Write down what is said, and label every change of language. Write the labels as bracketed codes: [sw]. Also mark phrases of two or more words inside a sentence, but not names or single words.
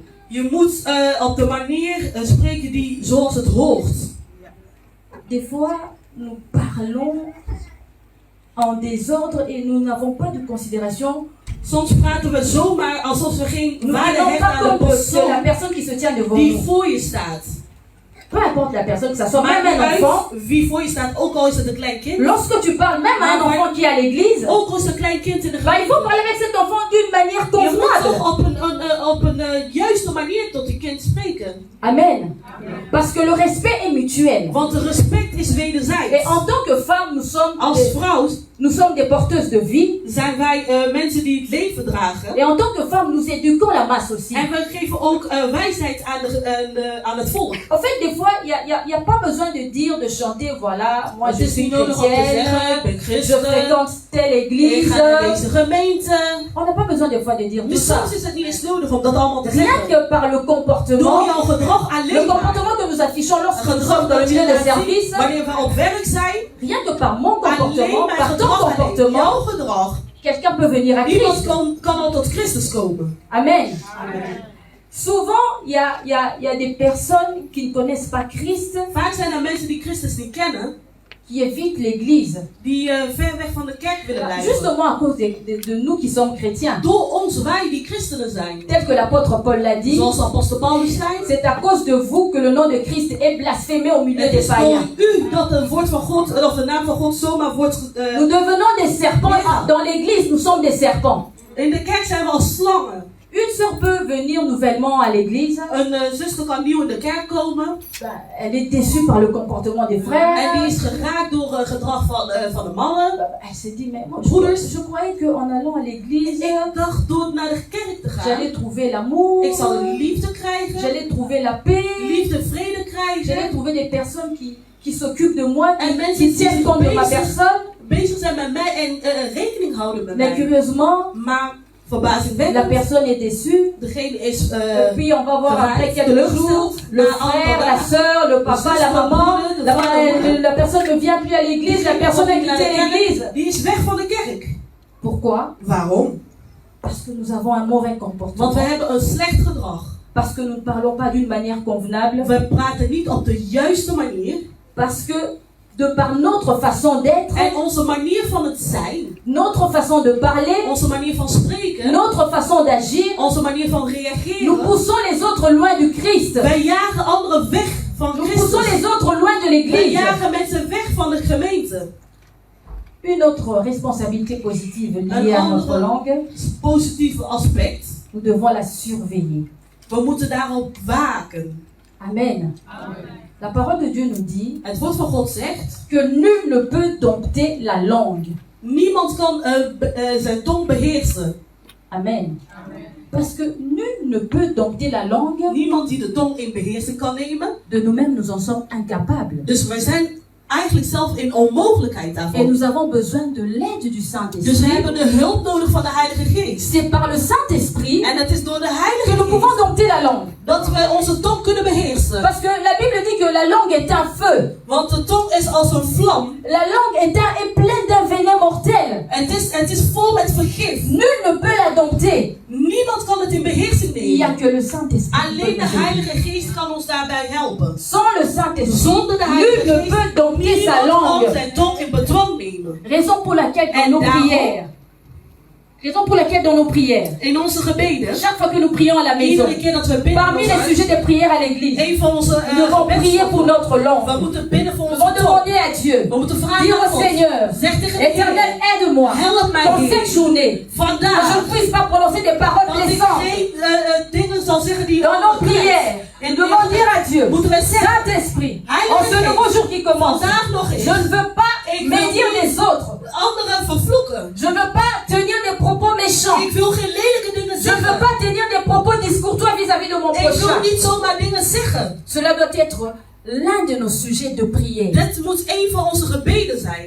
[nl] je moet op de manier spreken die zoals het hoort. [fr] Des fois, nous parlons en désordre et nous n'avons pas de considération. [nl] Soms praten we zomaar alsof we geen [fr] Nous [nl] waarde [fr] n'avons [nl] hebben [fr] pas [nl] aan de [fr] compte de la [nl] persoon [fr] personne qui se tient devant [nl] die [fr] nous. [nl] voor je staat. [fr] Peu importe la personne, que ce soit [nl] Maakt [fr] même [nl] niet [fr] un [nl] uit [fr] enfant. [nl] wie voor je staat, ook al is het een klein kind. [fr] Lorsque tu parles même à un enfant qui est à l'église, [nl] Ook al is het een klein kind in de [fr] bah, il [nl] gemeente. [fr] faut parler avec cet enfant d'une manière [nl] Je moet [fr] convenable. [nl] toch op een juiste manier tot je kind spreken. [fr] Amen. Parce que le respect est mutuel. [nl] Want de respect is [fr] Et [nl] wederzijds. [fr] en tant que femme, [nl] Als vrouw [fr] nous sommes des porteuses de vie. [nl] zijn wij mensen die het leven dragen. [fr] Et en tant que femme, nous éduquons la masse aussi. [nl] En we geven ook wijsheid aan het volk. [fr] En fait, des fois, il n'y a pas besoin de dire, de chanter, voilà, moi je [nl] Het is [fr] suis [nl] niet nodig om te [fr] chrétienne, [nl] zeggen, ik ben [fr] je [nl] christen, [fr] fréquente telle [nl] ik [fr] église. [nl] ga naar deze gemeente. [fr] On n'a pas besoin des fois de dire tout [nl] Dus [fr] ça. [nl] soms is het niet eens nodig om dat allemaal te [fr] Rien [nl] zeggen. [fr] que par le [nl] Door [fr] comportement, [nl] jouw gedrag [fr] le [nl] alleen maar. [fr] comportement que nous affichons lorsque [nl] Het [fr] nous sommes [nl] gedrag [fr] dans le [nl] dat je [fr] milieu de [nl] laat zien [fr] service, [nl] wanneer we op werk zijn. [fr] rien que par mon [nl] Alleen [fr] comportement, [nl] mijn [fr] par ton [nl] gedrag alleen. [fr] comportement, [nl] Jouw gedrag. [fr] quelqu'un peut venir à [nl] Iemand [fr] Christ. [nl] kan al tot Christus komen. [fr] Amen. Souvent, il y a des personnes qui ne connaissent pas Christ, [nl] Vaak zijn er mensen die Christus niet kennen. [fr] qui évitent l'église. [nl] Die ver weg van de kerk willen blijven. [fr] Justement à cause de nous qui sommes chrétiens. [nl] Door ons, wij die christenen zijn. [fr] Tel que l'apôtre Paul l'a dit, [nl] Zoals apostel Paulus zei. [fr] c'est à cause de vous que le nom de Christ est blasphémé au milieu [nl] Het [fr] des [nl] is door [fr] païens. [nl] u dat het woord van God, of de naam van God zomaar wordt... [fr] Nous devenons des serpents. [nl] Ja. [fr] Dans l'église, nous sommes des serpents. [nl] In de kerk zijn we als slangen. [fr] Une sœur peut venir nouvellement à l'église. [nl] Een zuster kan nieuw in de kerk komen. [fr] Elle est déçue par le comportement des frères. [nl] En die is geraakt door het gedrag van de mannen. [fr] Elle se dit, mais moi, [nl] Broeders. [fr] je croyais qu'en allant à l'église, [nl] Ik dacht door naar de kerk te gaan. [fr] j'allais trouver l'amour, [nl] Ik zal liefde krijgen. [fr] j'allais trouver la paix, [nl] Liefde, vrede [fr] j'allais [nl] krijgen. [fr] trouver des personnes qui s'occupent de moi, [nl] En mensen [fr] qui [nl] die [fr] tiennent [nl] zich [fr] compte de ma [nl] bezig- [fr] personne. [nl] Bezig zijn met mij en rekening houden met [fr] Mais [nl] mij. [fr] curieusement, [nl] Maar [fr] la [nl] verbazingwekkend. [fr] personne est déçue. [nl] Degene is [fr] Et puis on va voir [nl] geraakt, [fr] après quelques jours, le [nl] na [fr] frère, [nl] aantal [fr] la [nl] dagen. [fr] sœur, le papa, la maman, [nl] de [fr] la, [nl] vader, [fr] la personne ne vient plus à l'église, la personne a quitté l'église. [nl] Die is weg van de kerk. [fr] Pourquoi? [nl] Waarom? [fr] Parce que nous avons un mauvais [nl] Want [fr] comportement. [nl] we hebben een slecht gedrag. [fr] Parce que nous ne parlons pas d'une manière convenable. [nl] We praten niet op de juiste manier. [fr] Parce que de par notre façon d'être, [nl] En onze manier van het zijn, [fr] notre façon de parler, [nl] onze manier van spreken, [fr] notre façon d'agir, [nl] onze manier van [fr] nous [nl] reageren. [fr] poussons les autres loin du Christ. [nl] Wij jagen anderen weg van [fr] Nous poussons [nl] Christus. [fr] les autres loin de [nl] Wij [fr] l'église. [nl] jagen mensen weg van de gemeente. [fr] Une autre responsabilité positive liée Un à notre autre- langue, [nl] Positieve aspect. [fr] nous devons la surveiller. [nl] We moeten daarop waken. [fr] Amen. La parole de Dieu nous dit [nl] Het woord van God zegt, [fr] que nul ne peut dompter la langue. [nl] niemand kan zijn tong beheersen. [fr] Amen. Parce que nul ne peut dompter la langue. [nl] Niemand die de tong in beheersing kan nemen. [fr] De nous-mêmes, nous en sommes incapables. [nl] Dus wij zijn eigenlijk zelf in onmogelijkheid [fr] Et [nl] daarvan. [fr] nous avons besoin de l'aide du [nl] Dus we [fr] Saint-Esprit. [nl] hebben de hulp nodig van de Heilige Geest. [fr] C'est par le Saint-Esprit [nl] En het is door de [fr] que [nl] Heilige [fr] nous pouvons [nl] Geest [fr] dompter la langue. [nl] dat wij onze tong kunnen beheersen. [fr] Parce que la Bible dit que la langue est un feu. [nl] Want de tong is als een vlam. [fr] La langue est pleine d'un venin mortel. [nl] En het is vol met vergif. [fr] Nul ne peut la dompter. [nl] Niemand kan het in beheersing [fr] Il n'y a [nl] nemen. [fr] que le Saint-Esprit. qui [nl] Alleen [fr] peut [nl] de [fr] nous aider. [nl] Heilige Geest kan ons daarbij helpen. [fr] Sans le Saint-Esprit, [nl] Zonder de [fr] nul [nl] Heilige [fr] ne [nl] Geest, [fr] peut dompter sa [nl] niemand kan [fr] langue. [nl] zijn tong in bedwang nemen. [fr] Raison pour laquelle dans [nl] En [fr] nos [nl] daarom- [fr] prières, Raison pour laquelle dans nos prières, [nl] In onze gebeden, [fr] chaque fois que nous prions à la maison, [nl] iedere keer dat we bidden, [fr] parmi les sujets de prière à l'église, [nl] een van onze [fr] nous devons prier pour notre langue. [nl] we moeten bidden voor [fr] Nous [nl] onze [fr] devons [nl] tong. [fr] demander à Dieu, [nl] We moeten vragen [fr] dire [nl] aan [fr] au [nl] God. [fr] Seigneur, [nl] Zeg tegen de [fr] Éternel, [nl] Heer, [fr] aide-moi [nl] help mij, [fr] dans [nl] Heer. [fr] cette journée, que je [nl] Vandaag, [fr] ne puisse pas prononcer des paroles [nl] dat ik [fr] blessantes. [nl] geen dingen zal zeggen die [fr] Dans nos prières, nous devons dire à Dieu, [nl] moeten we zeggen, [fr] Saint-Esprit, en ce nouveau jour qui commence, [nl] vandaag nog [fr] je [nl] eens, [fr] ne veux pas médire les autres. [nl] anderen vervloeken. [fr] Je ne veux pas tenir des propos méchants. [nl] Ik wil geen lelijke dingen [fr] Je ne veux [nl] zeggen. [fr] pas tenir des propos discourtois vis-à-vis de mon [nl] Ik wil [fr] prochain. [nl] niet zomaar dingen zeggen. [fr] Cela doit être l'un de nos sujets de prière. [nl] Dat moet een van onze gebeden zijn.